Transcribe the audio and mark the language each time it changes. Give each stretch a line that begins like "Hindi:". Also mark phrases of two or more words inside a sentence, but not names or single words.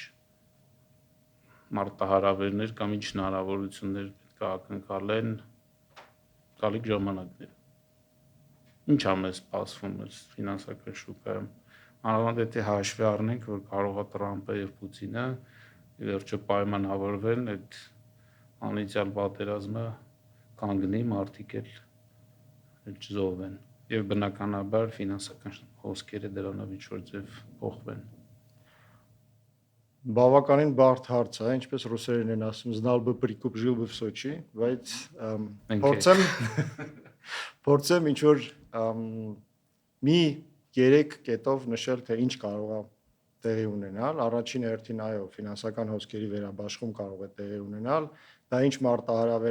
Armenian: մարտահրավերներ կամ ինչ հնարավորություններ պետք է ակնկալեն գալիք ժամանակներում։ Ինչ է մեզ սպասվում մեր ֆինանսական շուկայում։ Մանավանդ եթե հաշվի առնենք, որ կարող է Տրամպը եւ Պուտինը ի վերջո պայմանավորվեն այդ անիծյալ պատերազմը կանգնի, մարդիկ էլ չզոհվեն եւ բնականաբար ֆինանսական հոսքերը դրանով ինչ որ ձև փոխվեն։ Բավականին բարդ հարց է, ինչպես ռուսերեն են ասում,
Russian: знал бы прикуп, жил бы в Сочи,
Armenian: բայց փորձեմ ինչ որ մի 3 կետով նշել, թե ինչ կարող է տեղի ունենալ։ Առաջին հերթին այո, ֆինանսական հոսքերի վերաբաշխում կարող է տեղի ունենալ, դա ինչ մարտահրավեր